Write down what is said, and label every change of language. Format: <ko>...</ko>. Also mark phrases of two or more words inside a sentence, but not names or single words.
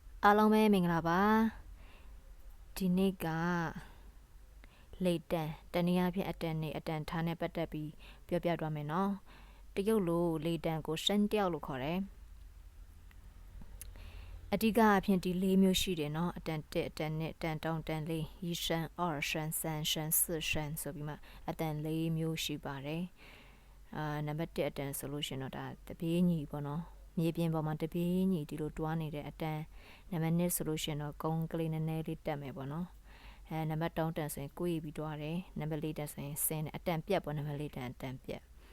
<my>အားလုံးပဲမင်္ဂလာပါဒီနေ့ကလေတန်တနည်းအားဖြင့်အတန်နဲ့အတန်ထားနဲ့ပတ်သက်ပြီးပြောပြသွားမယ်နော်တရုတ်လိုလေတန်ကိုရှင်းတယောက်လို့ခေါ်တယ် အဓိကအဖြစ်ဒီ၄မျိုးရှိတယ်နော်အတန်1အတန်2အတန်3အတန်4</my> <zh>一声二声三声四声</zh> <my>ဆိုပြီးမှအတန်၄မျိုးရှိပါတယ်နံပါတ်1အတန်ဆိုလို့ရှင်တော့ဒါတပြေးညီပေါ့နော်မြေပြင်ပေါ်မှာတပြေးညီဒီလိုတွားနေတဲ့အတန်နံပါတ်2ဆိုလို့ရှင်တော့ကုန်းကလေးနည်းနည်းလေးတက်မယ်ပေါ့နော်နံပါတ်3တန်ဆိုရင်ကိုယ်ပြီးတွားတယ်နံပါတ်4တန်ဆိုရင်ဆင်းတယ်အတန်ပြတ်ပေါ့နံပါတ်4တန်အတန်ပြတ်</my>